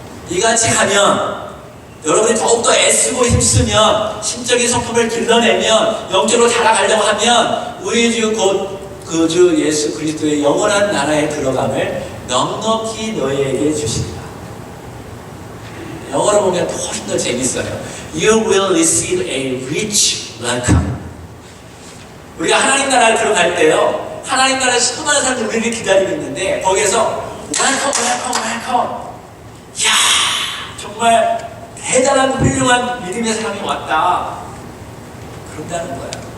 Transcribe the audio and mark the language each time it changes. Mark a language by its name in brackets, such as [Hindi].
[Korean] 이같이 하면 여러분이 더욱더 애쓰고 힘쓰면 신적인 성품을 길러내면 영적으로 자라가려고 하면 우리 주 곧 그 주 예수 그리스도의 영원한 나라에 들어감을 넉넉히 너희에게 주시리라. 영어로 보면 훨씬 더 재밌어요. [English] You will receive a rich welcome. [Korean] 우리가 하나님 나라에 들어갈 때요, 하나님 나라에 수많은 사람들이 우리를 기다리고 있는데 거기에서 [English] welcome, welcome, welcome. [Korean] 이야, 정말 대단한 훌륭한 믿음의 사람이 왔다. 그런다는 거야.